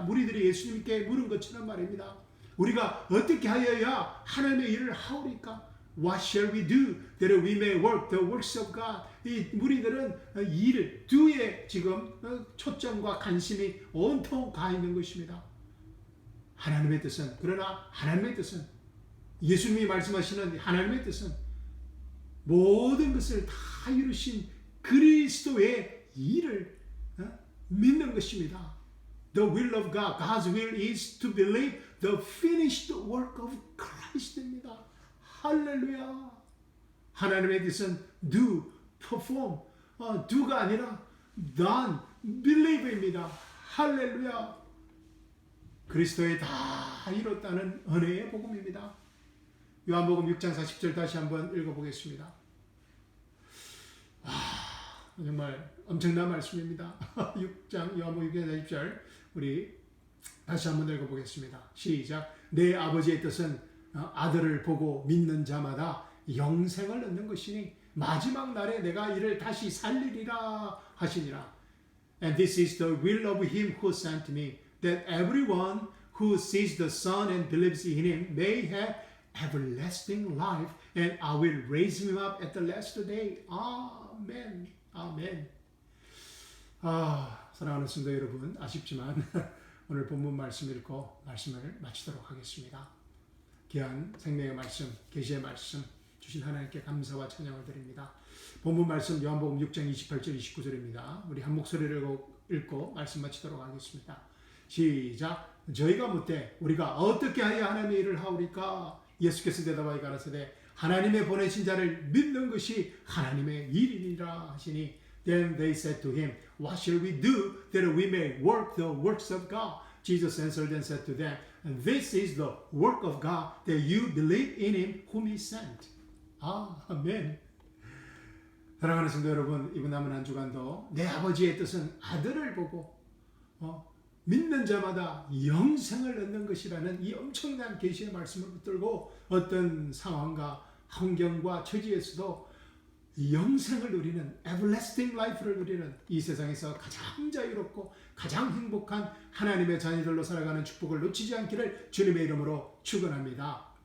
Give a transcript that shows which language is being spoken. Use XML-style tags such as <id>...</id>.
<ko>무리들이 예수님께 물은 것처럼 말입니다. 우리가 어떻게 하여야 하나님의 일을 하오리까?</ko> <en>What shall we do that we may work the works of God?</en> <ko>이 무리들은 일을 do에 지금 초점과 관심이 온통 가 있는 것입니다. 하나님의 뜻은, 그러나 하나님의 뜻은, 예수님이 말씀하시는 하나님의 뜻은 모든 것을 다 이루신 그리스도의 일을 믿는 것입니다.</ko> <en>The will of God, God's will is to believe the finished work of Christ입니다.</en> <ko>할렐루야. 하나님의 뜻은 do, perform, do가 아니라 done, believe입니다. 할렐루야. 그리스도에 다 이뤘다는 은혜의 복음입니다. 요한복음 6장 40절 다시 한번 읽어보겠습니다. 정말 엄청난 말씀입니다. 6장 요한복음 6장 40절 우리 다시 한번 읽어보겠습니다. 시작. 내 아버지의 뜻은 아들을 보고 믿는 자마다 영생을 얻는 것이니 마지막 날에 내가 이를 다시 살리리라 하시니라.</ko> <en>And this is the will of him who sent me, that everyone who sees the Son and believes in him may have everlasting life, and I will raise him up at the last day.</en> <ko>아멘. 아멘. 사랑하는 성도 여러분, 아쉽지만 오늘 본문 말씀 읽고 말씀을 마치도록 하겠습니다. 귀한 생명의 말씀, 계시의 말씀 주신 하나님께 감사와 찬양을 드립니다. 본문 말씀 요한복음 6장 28절 29절입니다. 우리 한 목소리를 읽고 말씀 마치도록 하겠습니다. 시작. 저희가 묻되 우리가 어떻게 하여 하나님의 일을 하오리까? 예수께서 대답하여 가라사대 하나님의 보내신 자를 믿는 것이 하나님의 일이니라 하시니</ko> <en>Then they said to him, What shall we do that we may work the works of God? Jesus answered and said to them, This is the work of God, that you believe in him whom he sent.</en> <ko>아멘. 사랑하는 성도 여러분, 이번 남은 한 주간도 내 아버지의 뜻은 아들을 보고 믿는 자마다 영생을 얻는 것이라는 이 엄청난 계시의 말씀을 붙들고 어떤 상황과 환경과 처지에서도 영생을 누리는</ko> <en>everlasting life</en> <ko>를 누리는 이 세상에서 가장 자유롭고 가장 행복한 하나님의 자녀들로 살아가는 축복을 놓치지 않기를 주님의 이름으로 축원합니다.</ko>